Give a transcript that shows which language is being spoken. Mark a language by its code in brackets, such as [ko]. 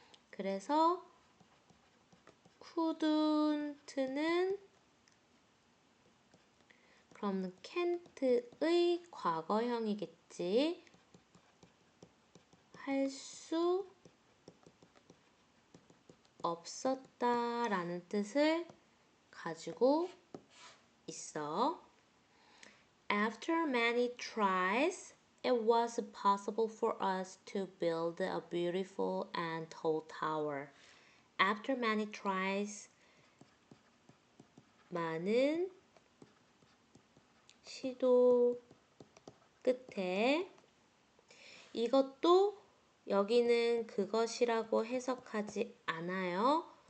[ko] 그래서 couldn't는 그럼 can't의 과거형이겠지. 할 수 없었다 라는 뜻을 가지고 있어. [en] After many tries, it was possible for us to build a beautiful and tall tower. After many tries, [ko] 많은 시도 끝에 이것도 여기는 그것이라고 해석하지 않아요.